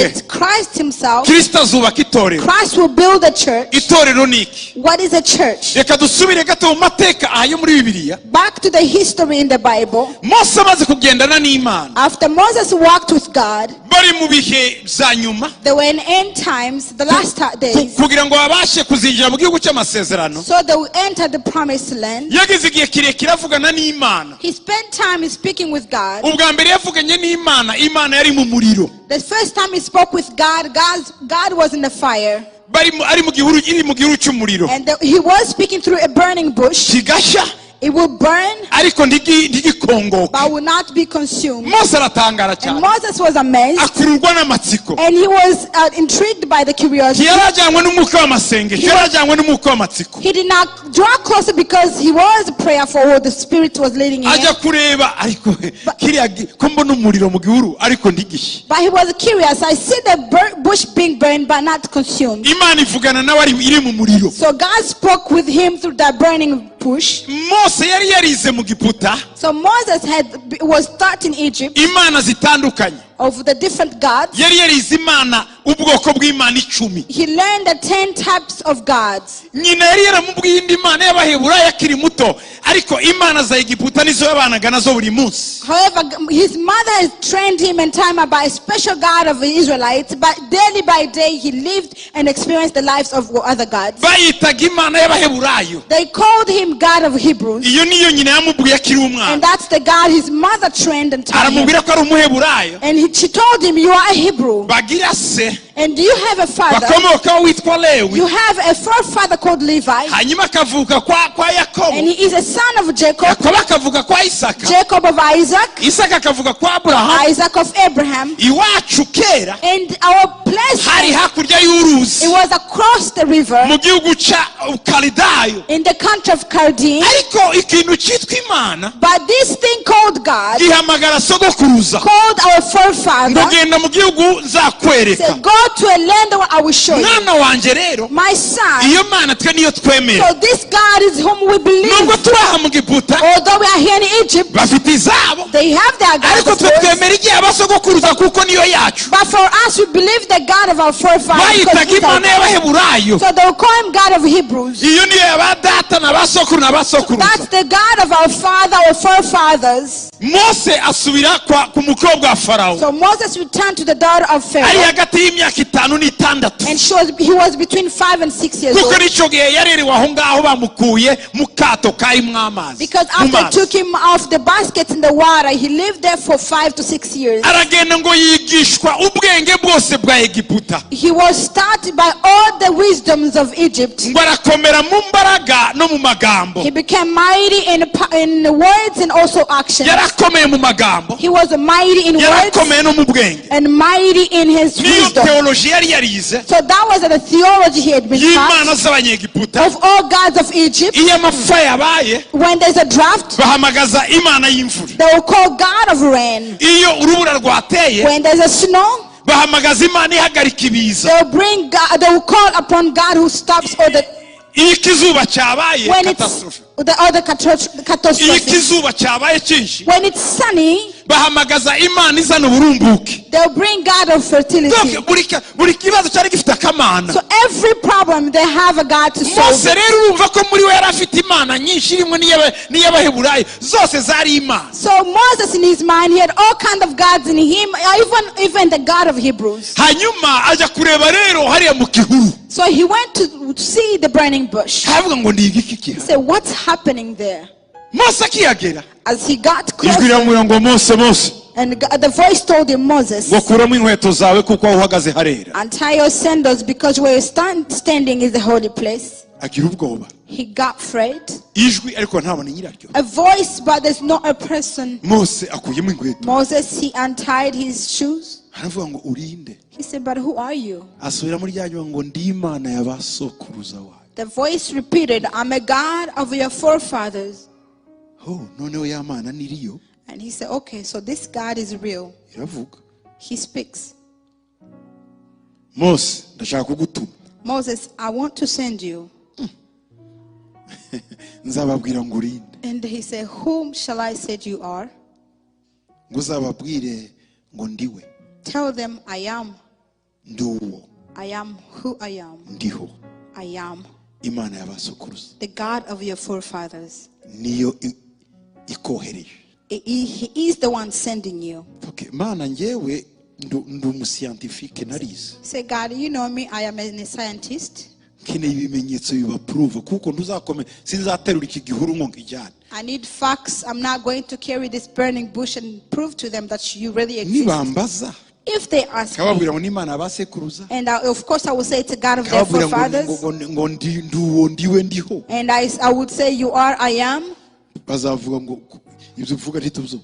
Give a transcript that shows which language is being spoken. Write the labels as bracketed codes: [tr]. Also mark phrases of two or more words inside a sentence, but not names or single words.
[en] It's Christ himself. [rw] Kristo azubaka itorero. [en] Christ will build the church. [rw] Itorero niki? [en] What is a church? [rw] Reka dusubire gato mu mateka ayo muri Bibiliya. [en] Back to the history in the Bible. [rw] Mose amaze kugendana n'Imana. [en] After Moses walked with God, [rw] bari mu bihe bya nyuma. [en] they were in end times, the last days. [rw] Kugira ngo babashe kuzinjira mu gihugu cy'amasezerano. [en] So they will enter the promised land. [rw] Yagize igihe kirekire avugana n'Imana. [en] He spent time speaking with God. [rw] Ubwa mbere yavuganye n'Imana, Imana yari mu muriro. [en] The first time he spoke with God, God was in the fire. [rw] Ari mu gihuru cy'umuriro. [en] And he was speaking through a burning bush. [rw] Kigasha. [en] It will burn, [rw] ariko ntigikongoke. [en] but will not be consumed. [rw] Mose aratangara cyane. [en] And Moses was amazed. [rw] Akururwa n'amatsiko. [en] And he was intrigued by the curiosity. [rw] Yarajyanywe n'umwuka w'amasengesho. Yarajyanywe n'umwuka w'amatsiko. [en] He did not draw closer because he was prayerful, or the Spirit was leading him. [rw] Ajya kureba ariko kiriya ko mbona umuriro mu gihuru ariko ntigishe. [en] But he was curious. I see the bush being burned but not consumed. [rw] Imana ivugana nawe iri mu muriro. [en] So God spoke with him through that burning bush. [rw] Mose yari yarize mu Giputa. [en] So Moses was taught in Egypt. [rw] Imana zitandukanye. [en] of the different gods. [rw] yari yarize imana ubwoko bw'Imana 10. [en] He learned the 10 types of gods. [rw] nyina yari yaramubwiye indi mana y'Abaheburayo akiri muto, ariko imana za Egiputa nizo yabanaga nazo buri munsi. [en] However, his mother has trained him in time by a special God of the Israelites, but daily by day he lived and experienced the lives of other gods. [rw] bayitaga imana y'Abaheburayo. [en] They called him God of Hebrews, [rw] iyo niyo nyina yamubwiye akiri [en] and [rw] umwana. [en] that's the God his mother trained and taught him. [rw] aramubwira ko ari Umuheburayo. [en] And she told him, you are a Hebrew, [rw] bagira se [en] and you have a father. [rw] bakomokaho witwa Lewi. [en] You have a forefather called Levi, [rw] hanyuma akavuka kwa Yakobo. [en] and he is a son of Jacob. [rw] Yakobo akavuka kwa Isaka. [en] Jacob of Isaac, [rw] Isaka akavuka kwa Aburahamu. [en] Isaac of Abraham. [rw] iwacu kera [en] And our place, [rw] hari hakurya y'uruzi [en] it was across the river [rw] mu gihugu ca Kalidayo. [en] in the country of Chaldean. [rw] ariko ikintu cyitwa imana [en] But this thing called God, [rw] gihamagara sogokuruza [en] called our forefather, [rw] ngo genda mu gihugu nzakwereka. [en] said, go to a land where I will show you. [rw] mwana wanje rero, [en] My son, [rw] iyo mana twe niyo twemera. [en] so this God is whom we [rw] nubwo [en] believe. [rw] turi aha mu Giputa [en] Although we are here in Egypt, [rw] bafite izabo, [en] they have their God. [rw] ariko [en] of [rw] twe [en] course. [rw] twemera igihe abasogokuruza kuko niyo yacu. [en] But for us, we believe the God of our forefathers. because [rw] bayitaga [en] he's our [rw] imana [en] God. [rw] y'Abaheburayo. [en] So they will call him God of Hebrews. [rw] iyo niyo yaba data na basokuru na [en] That's [rw] basokuruza. [en] the God of our father or forefathers. [rw] mose asubira ku mukobwa wa Farawo. [en] So Moses returned to the daughter of [rw] ari [en] Pharaoh, [rw] hagati y'imyaka 5 n'itandatu. [en] and he was between 5 and 6 years [rw] kuko [en] old. [rw] nicyo gihe yarerewe aho ngaho bamukuye mu kato karimo amazi. [en] Because [rw] mu [en] after [rw] mazi. [en] took him off the basket in the water, he lived there for 5 to 6 years. [rw] aragenda ngo yigishwa ubwenge bwose bwa Egiputa. [en] He was started by all the wisdoms of Egypt. [rw] ngo arakomera mu mbaraga no mu magambo. [en] He became mighty in words and also action. [rw] yarakomeye mu magambo, [en] He was mighty in words [rw] yarakomeye no mu bwenge. [en] and mighty in his [rw] niyo [en] wisdom. [rw] teoloji yari yarize [en] So that was the theology he had been [rw] y'imana [en] taught [rw] z'Abanyegiputa. [en] of all gods of Egypt. [rw] iyo amapfa yabaye [en] When there's a drought, [rw] bahamagaza imana y'imvura. [en] they will call God of rain. [rw] iyo urubura rwateye [en] When there's a snow, [rw] bahamagaza imana ihagarika ibiza. [en] they will bring God, they will call upon God who stops all the [rw] iyo ikizuba cyabaye [en] when it's catastrophe. the other [rw] iyo [en] catastrophe. [rw] ikizuba cyabaye cyinshi [en] When it's sunny, [rw] bahamagaza imana izana uburumbuke. [en] they'll bring God of fertility. [rw] Donc, buri kibazo cyari gifite akamana. [en] So every problem they have a God to solve. [rw] mose rero urumva ko muri we yari afite imana nyinshi irimo n'iy'Abaheburayo zose zari imana. [en] So Moses in his mind, he had all kinds of gods in him, even the God of Hebrews. [rw] hanyuma ajya kureba rero hariya mu gihuru. [en] So he went to see the burning bush. [rw] aravuga ngo ndiga iki [en] He [rw] kiha. [en] said, what's happening there? [rw] mose akiyagera [en] As he got [rw] ijwi [en] closer, [rw] riramubwira ngo mose [en] and the voice told him, Moses, [rw] ngo kuramo inkweto zawe kuko aho uhagaze harera. [en] untie your sandals because where you're standing is the holy place. [rw] agira ubwoba. [en] He got afraid. [rw] ijwi ariko ntabone nyiraryo. [en] A voice, but there's not a person. [rw] mose akuyemo inkweto. [en] Moses, he untied his shoes. [rw] aravuga ngo urinde. [en] He said, but who are you? [rw] asubira muri rya nyuma ngo ndi imana y'abasokuruza wawe. [en] The voice repeated, I'm a God of your forefathers. [rw] noneho ya mana niriyo. [en] And he said, okay, so this God is real. [rw] iravuga. [en] He speaks. [rw] mose ndashaka kugutuma. [en] Moses, I want to send you. [rw] nzababwira ngo urinde. [en] And he said, whom shall I say you are? [rw] ngo uzababwire ngo ndiwe. [en] Tell them, I am. [rw] ndi uwo. [en] I am who I am. [rw] ndiho. [en] I am [rw] imana y'abasokuruza. [en] the God of your forefathers. [rw] niyo ikohereje. [en] He is the one sending you. okay. [rw] mana njyewe ndi umuscientifique narize. [en] Say, God, you know me, I am a scientist. [rw] nkeneye ibimenyetso bibapuruva kuko ntuzakome sinzaterura iki gihuru ngo ngijyane. [en] I need facts. I'm not going to carry this burning bush and prove to them that you really exist. [rw] nibambaza [en] If they ask [rw] kababwira [en] me, [rw] ngo n'imana y'abasekuruza. [en] and of course I will say it's a God of their [rw] kababwira [en] forefathers, [rw] ngo ndi uwo ndiwe ndiho. [en] and I would say you are, I am. [rw] bazavuga ngo ibyo uvuga ntitubyumva.